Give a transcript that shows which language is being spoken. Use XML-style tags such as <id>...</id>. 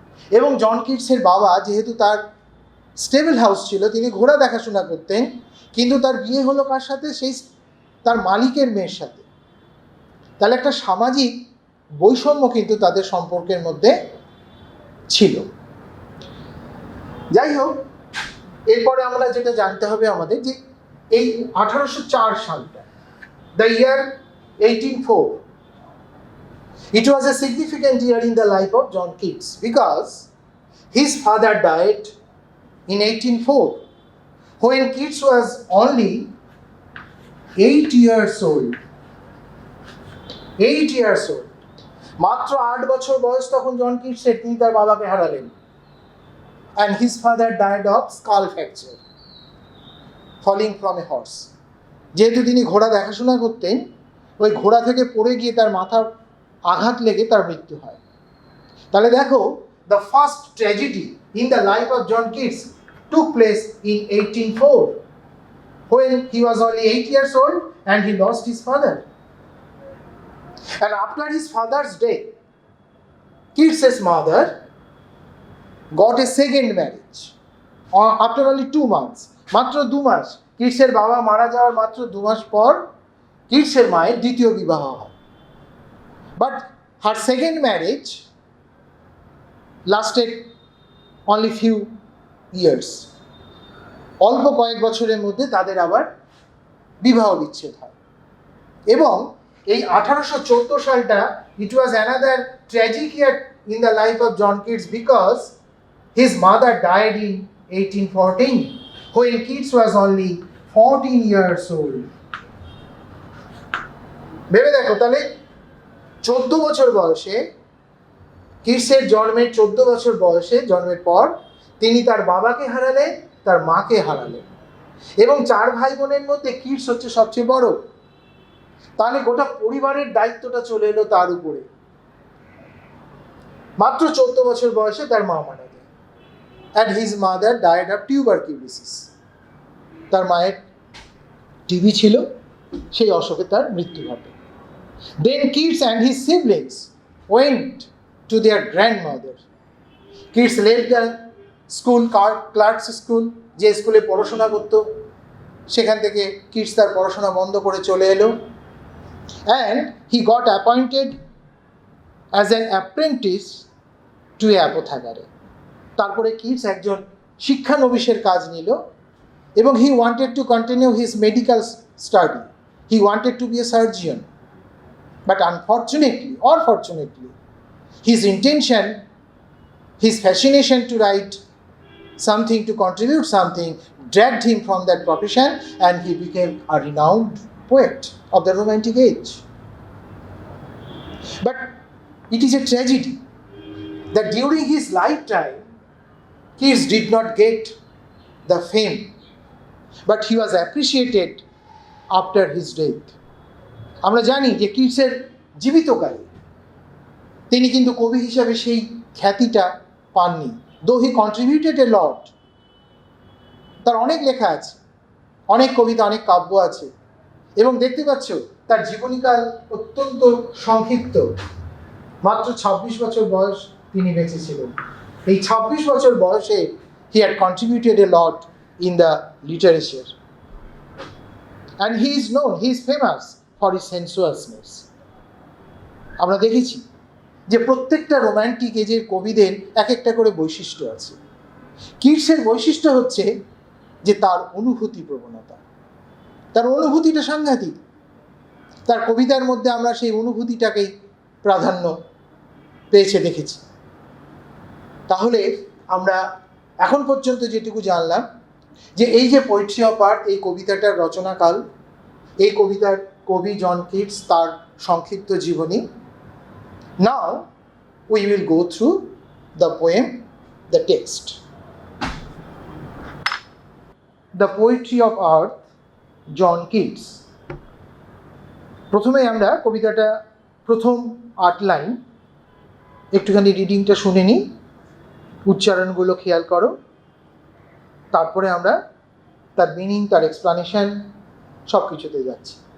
<bn>এবং জন কিটসের বাবা, যেহেতু তার স্টেবল হাউস ছিল, তিনি ঘোড়া দেখাশোনা করতেন, কিন্তু তার বিয়ে হলো কার সাথে? সেই তার মালিকের মেয়ের সাথে। তাহলে একটা সামাজিক বৈষম্য কিন্তু তাদের সম্পর্কের মধ্যে ছিল। যাই হোক, এরপরে আমরা যেটা জানতে হবে আমাদের, যে এই 1804 সালটা,</bn> <en>the year 1804, it was a significant year in the life of John Keats because his father died in 1804 when Keats was only 8 years old. 8 years old.</en> <bn>মাত্র 8 বছর বয়স তখন জন কিটসের, তিনি তার বাবাকে হারালেন।</bn> <en>And his father died of skull fracture, falling from a horse.</en> <bn>যেহেতু তিনি ঘোড়া দেখাশোনা করতেন, ওই ঘোড়া থেকে পড়ে গিয়ে তার মাথার আঘাত লেগে তার মৃত্যু হয়। তাহলে দেখো,</bn> <en>the first tragedy in the life of John Keats took place in 1804 when he was only 8 years old and he lost his father. And after his father's death, Keats's mother got a second marriage after only 2 months.</en> <bn>মাত্র 2 মাস, কিটসের বাবা মারা যাওয়ার মাত্র 2 মাস পর কিটসের মায়ের দ্বিতীয় বিবাহ হয়।</bn> <en>But her second marriage lasted only few years.</en> <bn>অল্প কয়েক বছরের মধ্যে তাদের আবার বিবাহ বিচ্ছেদ হয়। এবং এই 1814 সালটা</bn> <en>it was another tragic year in the life of John Keats because his mother died in 1814 when Keats was only 14 years old.</en> <bn>ভেবে দেখো, তাহলে 14 বছর বয়সে, কিটসের জন্মের 14 বছর বয়সে জন্মের পর তিনি তার বাবাকে হারালেন, তার মাকে হারালেন, এবং 4 ভাই বোনের মধ্যে কিটস হচ্ছে সবচেয়ে বড়। তাহলে গোটা পরিবারের দায়িত্বটা চলে এলো তার উপরে। মাত্র 14 বছর বয়সে তার মা মারা যায়।</bn> <en>And his mother died of tuberculosis.</en> <bn>তার মায়ের টিবি ছিল, সেই অসুখে তার মৃত্যু ঘটে।</bn> <en>Then Keats and his siblings went to their grandmother. Keats left the school, Clark's school,</en> <bn>যে স্কুলে পড়াশোনা করতো, সেখান থেকে কিটস তার পড়াশোনা বন্ধ করে চলে এলো।</bn> <en>And he got appointed as an apprentice to a apothecary.</en> <bn>তারপরে কিটস একজন শিক্ষানবিশের কাজ নিল এবং</bn> <en>he wanted to continue his medical study. He wanted to be a surgeon. But unfortunately or fortunately, his intention, his fascination to write something, to contribute something, dragged him from that profession, and he became a renowned poet of the Romantic age. But it is a tragedy that during his lifetime, Keats did not get the fame, but he was appreciated after his death.</en> <bn>আমরা জানি যে কিটসের জীবিতকালে তিনি কিন্তু কবি হিসাবে সেই খ্যাতিটা পাননি,</bn> <en>though he contributed a lot.</en> <bn>তার অনেক লেখা আছে, অনেক কবিতা, অনেক কাব্য আছে, এবং দেখতে পাচ্ছ তার জীবনীকাল অত্যন্ত সংক্ষিপ্ত। মাত্র 26 বছর বয়স তিনি বেঁচে ছিলেন। এই 26 বছর বয়সে</bn> <en>he had contributed a lot in the literature. And he is known, he is famous for his sensuousness.</en> <bn>আমরা দেখেছি যে প্রত্যেকটা রোম্যান্টিক এজের কবিদের এক একটা করে বৈশিষ্ট্য আছে। কিটসের বৈশিষ্ট্য হচ্ছে যে তার অনুভূতি প্রবণতা, তার অনুভূতিটা সাংঘাতিক। তার কবিতার মধ্যে আমরা সেই অনুভূতিটাকেই প্রাধান্য পেয়েছে দেখেছি। তাহলে আমরা এখন পর্যন্ত যেটুকু জানলাম যে এই যে পোয়েট্রি অফ আর্থ, এই কবিতাটার রচনাকাল, এই কবিতার কবি জন কিটস, তার সংক্ষিপ্ত জীবনী।</bn> <en>Now we will go through the poem, the text. The Poetry of Earth, John Keats.</en> <bn>প্রথমে আমরা কবিতাটা প্রথম 8 লাইন একটুখানি রিডিংটা শুনে নিই, উচ্চারণগুলো খেয়াল করো, তারপরে আমরা তার মিনিং, তার এক্সপ্লানেশন সব কিছুতে যাচ্ছি।</bn>